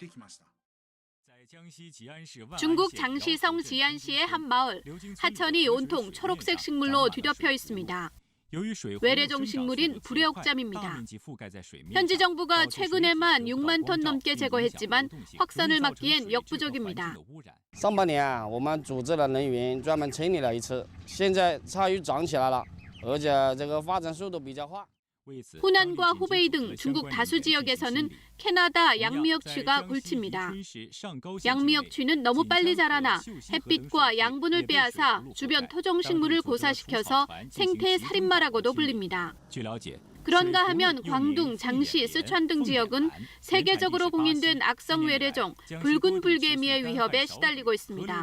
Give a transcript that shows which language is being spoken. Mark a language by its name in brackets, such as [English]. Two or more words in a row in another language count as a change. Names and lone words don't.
[Korean] 중국 장시성 지안시의 한 마을, 하천이 온통 초록색 식물로 뒤덮여 있습니다. 외래종 식물인 불회옥잠입니다. 현지 정부가 최근에만 6만 톤 넘게 제거했지만 확산을 막기엔 역부족입니다. [Chinese] 上半年啊，我们组织了人员专门清理了一次，现在鲨鱼长起来了，而且这个发展速度比较快。 [Korean] 후난과 후베이 등 중국 다수 지역에서는 캐나다 양미역취가 골칩니다. 양미역취는 너무 빨리 자라나 햇빛과 양분을 빼앗아 주변 토종식물을 고사시켜서 생태 살인마라고도 불립니다. 그런가 하면 광둥, 장시, 쓰촨 등 지역은 세계적으로 공인된 악성 외래종 붉은 불개미의 위협에 시달리고 있습니다.